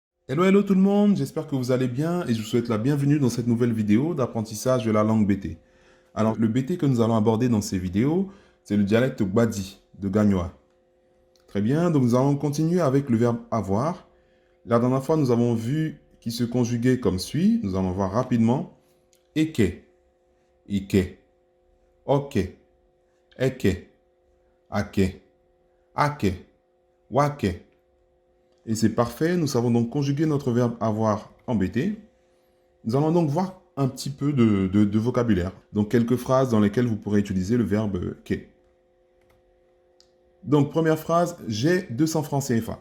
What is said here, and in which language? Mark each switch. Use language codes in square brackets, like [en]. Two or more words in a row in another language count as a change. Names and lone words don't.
[fr] Hello, hello tout le monde, j'espère que vous allez bien et je vous souhaite la bienvenue dans cette nouvelle vidéo d'apprentissage de la langue BT. Alors, le BT que nous allons aborder dans ces vidéos, c'est le dialecte Gbadi de Gagnoa. Très bien, donc nous allons continuer avec le verbe avoir. La dernière fois, nous avons vu qu'il se conjuguait comme suit. Nous allons voir rapidement. [btg] Eke, ike, oke, eke, ake, ake, wake. [fr] Et c'est parfait, nous savons donc conjuguer notre verbe avoir en BT. Nous allons donc voir un petit peu de vocabulaire. Donc, quelques phrases dans lesquelles vous pourrez utiliser le verbe que. Donc, première phrase, j'ai 200 francs CFA.